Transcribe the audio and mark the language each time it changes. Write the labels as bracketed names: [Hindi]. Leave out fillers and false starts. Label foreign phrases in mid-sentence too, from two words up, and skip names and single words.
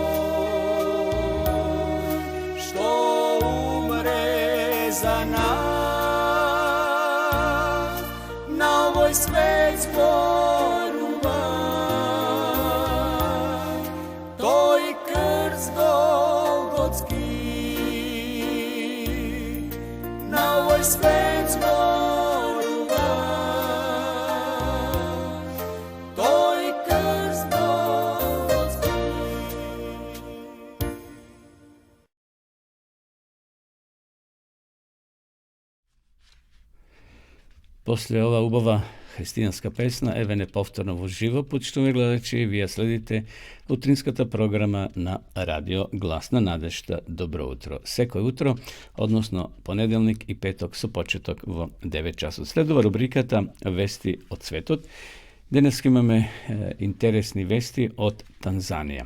[Macedonian] što umre za nas na ovoj svet zboruva to i krst golgotski na ovoj svet zboruva to i krst golgotski. Poslije ova ubava hristijanska pesna, evene повторно во живо, почитувани гледачи, вие следите утринската програма на радио Гласна надежда. Добро утро. Секој утро, односно понеделник и петок со почеток во 9 часот. Следува рубриката Вести од светот. Денес имаме интересни вести од Танзанија.